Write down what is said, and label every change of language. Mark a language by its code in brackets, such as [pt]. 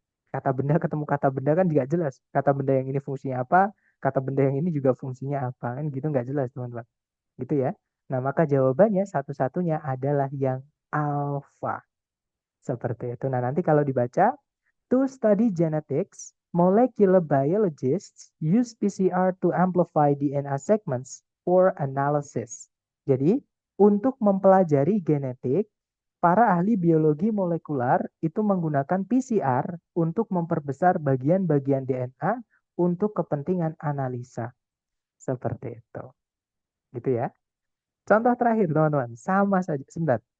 [id] Kata benda ketemu kata benda kan juga jelas. Kata benda yang ini fungsinya apa, kata benda yang ini juga fungsinya apa. Kan gitu nggak jelas, teman-teman. Gitu ya. Nah, maka jawabannya satu-satunya adalah yang alpha. Seperti itu. Nah, nanti kalau dibaca, [en] to study genetics, Molecular biologists use PCR to amplify DNA segments for analysis. [id] Jadi, untuk mempelajari genetik, para ahli biologi molekular itu menggunakan PCR untuk memperbesar bagian-bagian DNA untuk kepentingan analisa. Seperti itu. Gitu ya. Contoh terakhir, teman-teman. Sama saja. Sebentar.